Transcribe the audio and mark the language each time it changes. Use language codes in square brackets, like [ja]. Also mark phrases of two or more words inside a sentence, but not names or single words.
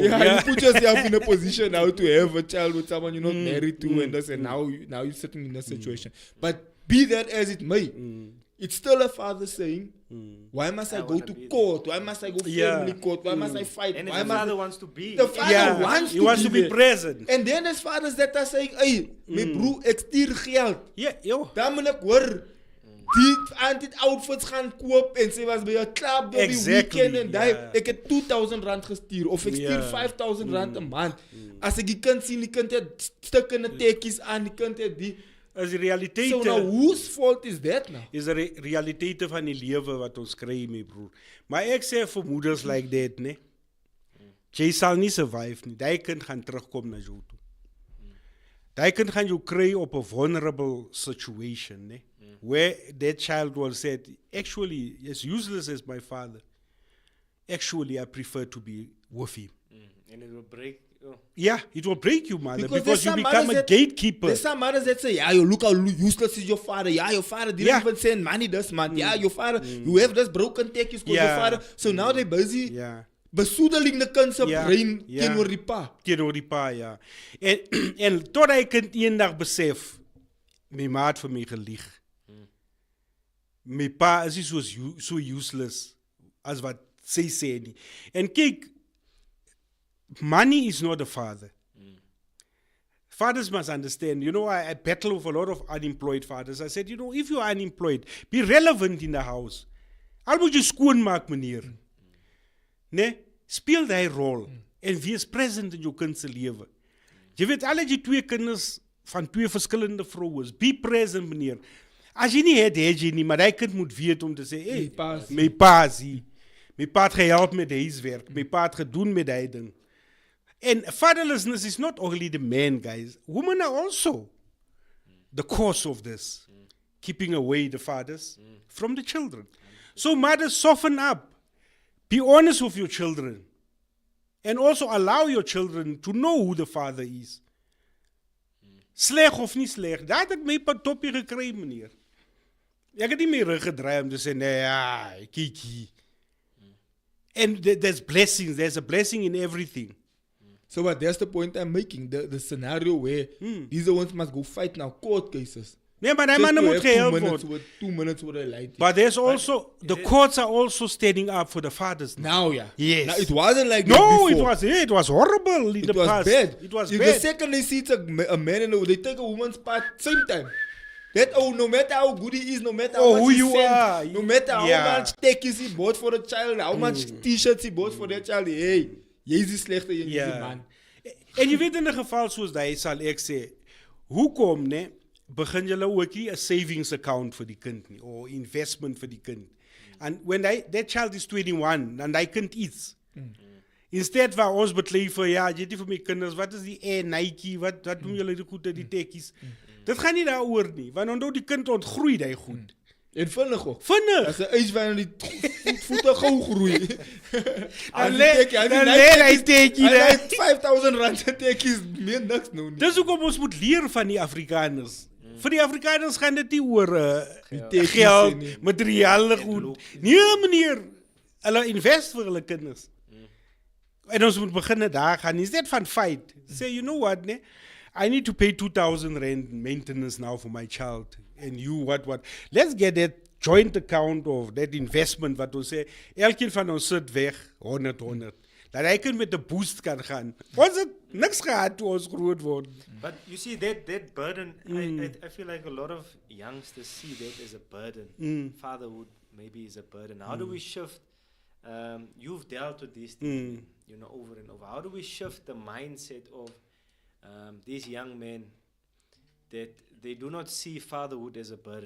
[en] Yeah, you put yourself in a position now to have a child with someone you're not married to, and this, and now you're sitting in a situation. But be that as it may, it's still a father saying, why must I go to court? Why must I go family court? Why must I fight? And if Why the must father wants to be. the father wants he wants to be there. present. And then there's fathers that are saying, [af] hey, my broer, ek stuur geld. [en] Yeah, yo. [af] Dan moet ek hoor, die anti-outfits gaan koop en sy was by 'n club op die [en] Exactly, [af] weekend en daai, [en] yeah. [af] ek het R2,000 gestuur of ek stuur R5,000 'n maand. As ek die kind sien, die kind het stukkende tekkies aan, die kind het die. As die realiteit [en] So now whose fault is that now? [af] is 'n realiteit van die lewe wat ons kry, my broer. Maar ek sê vir moeders [en] like that, [af] né? Jy sal nie survive nie. Daai kind gaan terugkom na jou toe. Daai kind gaan jou kry op 'n vulnerable situation, né? [en] Where that child will say, actually, as useless as my father, actually I prefer to be with him. And it will break. Yeah, it will break you, mother, Because because there's you some become mothers a that- gatekeeper. There's some mothers that say, yeah, you look how useless is your father. Yeah, your father didn't Yeah. even send money this month. Yeah, your father, you have this broken tekkies because your Yeah. father. So now they're busy Yeah. [af] besoedeling the kind se Ja, brein ja. teenoor die pa. Teenoor die pa, ja. En tot hy kind eendag besef, my ma het vir my gelieg. My pa is nie so useless as wat sy sê nie. En kyk, [en] money is not a father. Fathers must understand. I battle with a lot of unemployed fathers. I said, if you are unemployed, be relevant in the house. [af] Al moet jy skoonmaak, meneer. Nee, speel daai rol en wees present in jou kind se lewe. Jy weet, al het jy 2 kinders van 2 verskillende vroues, [en] be present, [af] meneer. As jy nie het jy nie, maar daai kind moet weet om te sê, hey, my pa is hier. My pa het gehelp met huiswerk. My pa het gedoen met daai ding. [en] And fatherlessness is not only the man, guys. Women are also the cause of this. Keeping away the fathers from the children. So mothers, soften up. Be honest with your children. And also allow your children to know who the father is. [af] Sleg of nie sleg. Daar het ek my toppie gekry, meneer. Ek het nie my rug gedraai om te sê, nee, ja, kyk hier. [en] And there's blessings. There's a blessing in everything. So but that's the point I'm making. The scenario where these the ones must go fight now court cases. [af] Nee, maar die [en] Just [af] manne [en] to [af] moet [en] have [af] gehelp word. [en] 2 minutes with a light. But there's also, the courts are also standing up for the fathers now. Now, yeah. Yes. Now, it wasn't like that No, before. it was horrible in It the was past. bad. It was if bad. the second they see it's a man and they take a woman's part same time. That no matter how good he is, no matter how much who he you sent, are, no matter yeah. how much tekkies he bought for the child, how much t-shirts he bought for that child, [af] hey, jy is die slegte een, jy is die man. En jy weet in 'n geval soos daai sal ek sê, hoekom ne begin julle ook nie 'n [en] savings account [af] vir die kind nie of investment vir die kind. [en] And when that child is 21 and [af] hy kind iets. Instead waar ons beklei vir ja, jy weet vir my kinders, wat is die Air Nike, wat doen julle die goede die tekkies? Dit gaan nie daaroor nie, want onthou die kind ontgroei daai goed. En vinnig ook. Vinnig. As 'n yswyn die voete gou groei. Dan lê hy tekkie. Hy R5,000 se tekkies meer niks nou nie. Dis hoekom ons moet leer van die Afrikaners. Vir die Afrikaners gaan dit nie oor geld, materiële goed. Nee, meneer. Hulle invest vir hulle kinders. En ons moet begin daar gaan. Is dit van [en] fight? Say, you know what, ne? I need to pay R2,000 maintenance now for my child. And you, what? Let's get that joint account of that investment [af] wat ons sê, elkeen van ons sit weg 100. Dat hy kan met 'n boost kan gaan. Ons het niks gehad toe ons groot word. [en] But you see that burden, I feel like a lot of youngsters see that as a burden. Fatherhood maybe is a burden. How do we shift? You've dealt with these things, over and over. How do we shift the mindset of these young men that they do not see fatherhood as a burden?